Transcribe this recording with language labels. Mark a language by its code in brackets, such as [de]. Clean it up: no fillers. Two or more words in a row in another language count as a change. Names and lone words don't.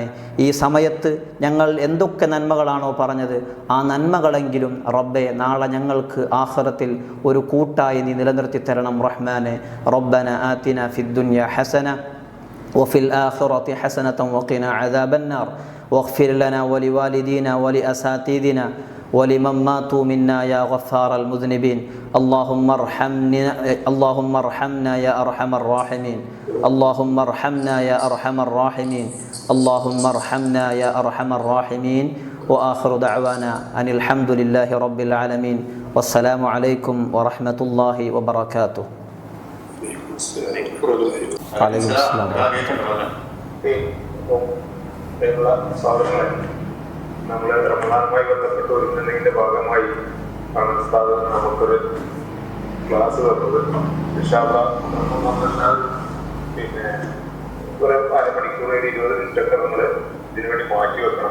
[ml] ഈ സമയത്ത് ഞങ്ങൾ എന്തൊക്കെ നന്മകളാണോ പറഞ്ഞത്, ആ നന്മകളെങ്കിലും റബ്ബേ നാളെ ഞങ്ങൾക്ക് ആഖിറത്തിൽ ഒരു കൂട്ടായി നീ നിലനിർത്തി തരണം റഹ്മാനെ. [ar] ربنا آتنا في الدنيا حسنة وفي الآخرة حسنة وقنا عذاب النار واغفر لنا ولوالدينا ولأساتذتنا ولمن ماتوا منا يا غفار المذنبين. اللهم ارحمنا يا أرحم الراحمين. اللهم ارحمنا يا أرحم الراحمين. اللهم ارحمنا يا أرحم الراحمين. وآخر دعوانا أن الحمد لله رب العالمين. والسلام عليكم ورحمة الله وبركاته. عليكم السلام. [ml] നമ്മളെ റമദാനുമായി ബന്ധപ്പെട്ട് ഒരുങ്ങുന്നതിന്റെ ഭാഗമായി ആണ് ഉസ്താദ് നമുക്കൊരു ക്ലാസ് തന്നത്. പിന്നെ ഒരു അരമണിക്കൂർ 20 മിനിറ്റൊക്കെ നമ്മൾ ഇതിനുവേണ്ടി മാറ്റി വെക്കണം.